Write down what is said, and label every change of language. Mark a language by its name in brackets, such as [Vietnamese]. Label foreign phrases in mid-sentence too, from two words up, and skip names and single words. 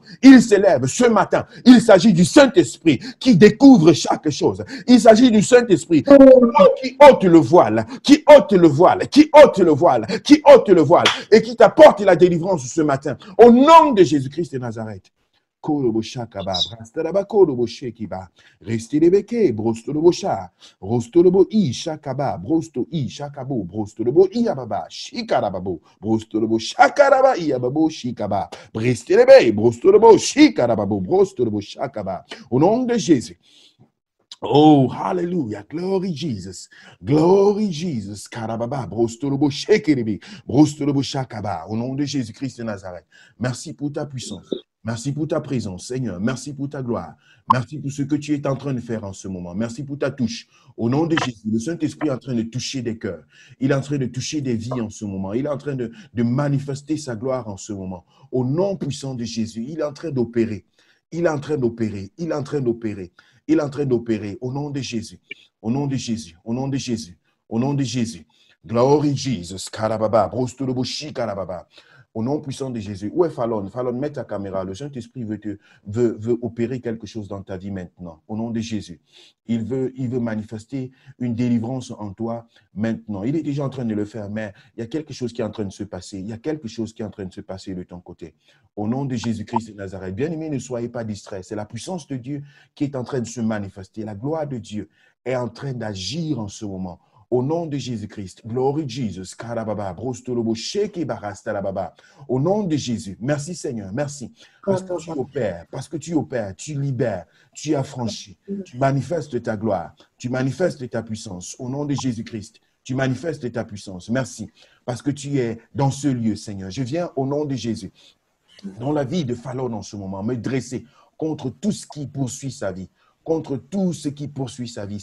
[French] Il s'élève ce matin. Il s'agit du Saint-Esprit qui découvre chaque chose. Il s'agit du Saint-Esprit qui ôte le voile, qui ôte le voile, qui ôte le voile, qui ôte le voile et qui t'apporte la délivrance ce matin. Au nom de Jésus-Christ de Nazareth. Kolobo shakaba, brastaraba kolobo shekiba, restelebeke, brostolobo sha, rostolobo i shakaba, brosto i shakabo, brostolobo i ababa, shikarababo, brostolobo shakaraba i ababo, shikaba, brestelebe, brostolobo shikarababo, brostolobo shakaba. Au nom de Jésus. Oh, hallelujah. [English] Glory Jesus. Glory Jesus. Karababa, brostolobo shekeribi, brostolobo shakaba. [French] Au nom de Jésus-Christ de Nazareth. Merci pour ta puissance. Merci pour ta présence, Seigneur. Merci pour ta gloire. Merci pour ce que tu es en train de faire en ce moment. Merci pour ta touche. Au nom de Jésus, le Saint-Esprit est en train de toucher des cœurs. Il est en train de toucher des vies en ce moment. Il est en train de manifester sa gloire en ce moment. Au nom puissant de Jésus, il est en train d'opérer. Il est en train d'opérer. Il est en train d'opérer. Il est en train d'opérer. Au nom de Jésus. Au nom de Jésus. Au nom de Jésus. Au nom de Jésus. [English] Glory Jesus. Karababa. Brostoloboshi karababa. [French] Au nom puissant de Jésus. Où est Fallon? Fallon, mets ta caméra. Le Saint-Esprit veut opérer quelque chose dans ta vie maintenant. Au nom de Jésus. Il veut manifester une délivrance en toi maintenant. Il est déjà en train de le faire, mais il y a quelque chose qui est en train de se passer. Il y a quelque chose qui est en train de se passer de ton côté. Au nom de Jésus-Christ de Nazareth. Bien-aimés, ne soyez pas distraits. C'est la puissance de Dieu qui est en train de se manifester. La gloire de Dieu est en train d'agir en ce moment. Au nom de Jésus-Christ, [English] glory Jesus, karababa, brostolobo, sheki barastalababa. [French] Au nom de Jésus, merci Seigneur, merci. Parce que tu opères, tu libères, tu affranchis, tu manifestes ta gloire, tu manifestes ta puissance. Au nom de Jésus-Christ, tu manifestes ta puissance. Merci, parce que tu es dans ce lieu, Seigneur. Je viens au nom de Jésus, dans la vie de Fallon en ce moment, me dresser contre tout ce qui poursuit sa vie, contre tout ce qui poursuit sa vie.